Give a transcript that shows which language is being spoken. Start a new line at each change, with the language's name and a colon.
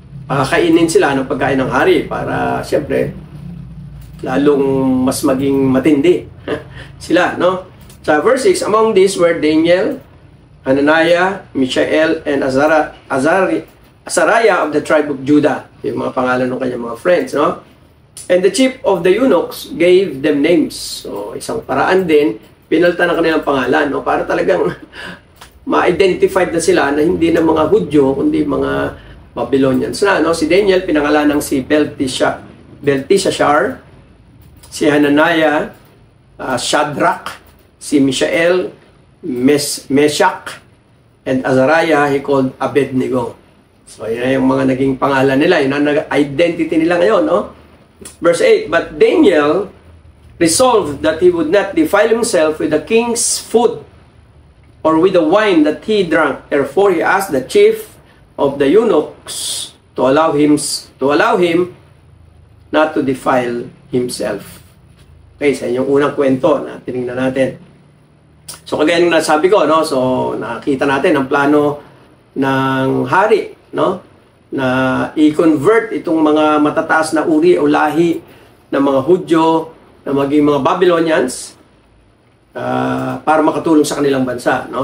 Filipino: Pakakainin sila ng pagkain ng hari para siyempre lalong mas maging matindi sila, no?
English: Sa verse 6, among these were Daniel, Hananiah, Mishael, and Azariah of the tribe of Judah.
Filipino: Yung mga pangalan ng kanyang mga friends, no?
English: And the chief of the eunuchs gave them names.
Filipino: So, isang paraan din, pinalitan ng kanilang pangalan, no? Para talagang ma-identified na sila na hindi na mga Hudyo, kundi mga Babylonians na. No? Si Daniel, pinangalan ng si Belteshazzar, si Hananiah, Shadrach, si Mishael, Meshach, and Azariah, he called Abednego. So, yan yung mga naging pangalan nila. Yun ang identity nila ngayon. No?
English: Verse 8, but Daniel resolved that he would not defile himself with the king's food or with the wine that he drank. Therefore, he asked the chief of the eunuchs to allow him not to defile himself.
Filipino: Okay, sa inyong unang kwento na tinignan natin. So, kagaya nung nasabi ko, no? So, nakita natin ang plano ng hari, no? Na i-convert itong mga matataas na uri o lahi ng mga Hudyo na maging mga Babylonians para makatulong sa kanilang bansa, no?